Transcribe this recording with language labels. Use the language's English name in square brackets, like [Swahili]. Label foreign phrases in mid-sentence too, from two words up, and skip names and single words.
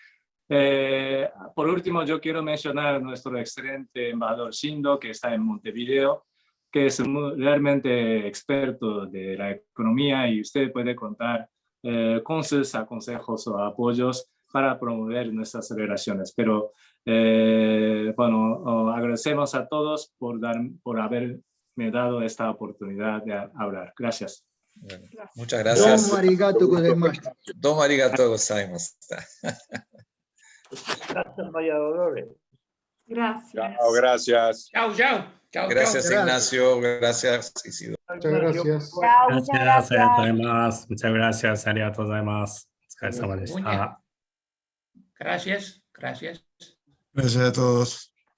[Spanish] Por último, yo quiero mencionar a nuestro excelente embajador Shindo, que está en Montevideo, que es realmente experto de la economía, y usted puede contar con sus consejos o apoyos para promover nuestras relaciones. Pero bueno, agradecemos a todos por haberme dado esta oportunidad de hablar. Gracias. Bueno, muchas gracias. [Japanese] どうもありがとうございます. どうもありがとうございます. [Spanish] Gracias, María Dolores. Gracias. Chao, gracias. Chao, chao. Chao, Gracias, chao. Ignacio. Gracias, Isidro. Muchas gracias. Chao, muchas [Japanese] ありがとうござい [Spanish] gracias. ます。muchas gracias. [Japanese] ありがとうございます。お疲れ様でした。 [Spanish] Gracias, gracias. Gracias a todos.